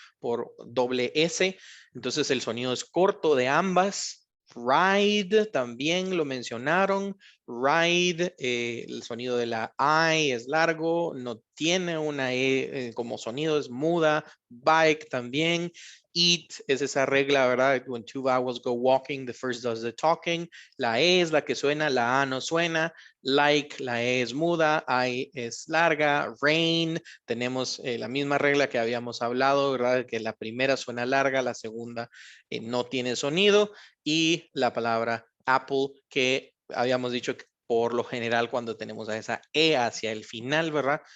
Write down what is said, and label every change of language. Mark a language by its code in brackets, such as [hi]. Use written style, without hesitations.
[es] Por doble S, entonces el sonido es corto de ambas. Ride también lo mencionaron. Ride, el sonido de la I es largo, no tiene una E como sonido, es muda. Bike también. Eat es esa regla, ¿verdad? [en] When two vowels go walking, the first does the talking. [es] La E es la que suena, la A no suena. Like, la E es muda, I es larga. Rain, tenemos la misma regla que habíamos hablado, ¿verdad? Que la primera suena larga, la segunda no tiene sonido. Y la palabra Apple, que habíamos dicho que por lo general cuando tenemos a esa E hacia el final, ¿verdad?